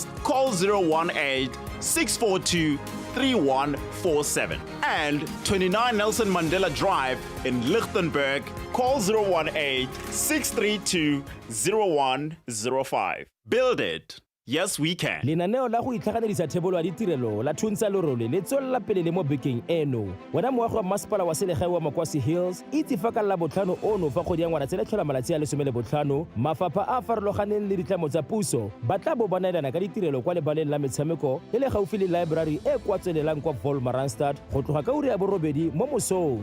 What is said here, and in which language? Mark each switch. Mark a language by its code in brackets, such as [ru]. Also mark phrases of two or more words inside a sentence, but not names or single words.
[en] Call 018-642-3147. And 29 Nelson Mandela Drive in Lichtenburg. Call 018-632-0105. Build it. Yes, we can. [tn] Lenaneo la go itlhaganedisa thebolo ya ditirelo la Thuntsha Lerole le tswela pele le mo bekeng eno. Wena moagi wa masepala wa selegae wa Makwasi Hills, itse fa ka la botlhano ono fa kgwedi ya Ngwanatsele le tlhola malatsi a 15, mafapha a farologaneng le ditlamo tsa puso ba tla bo ba neelana ka ditirelo kwa lebaleng la metshameko le le gaufi le library e kwa tswelelang kwa Wolmaranstad go tloga ka uri ya borobedi mo mosong.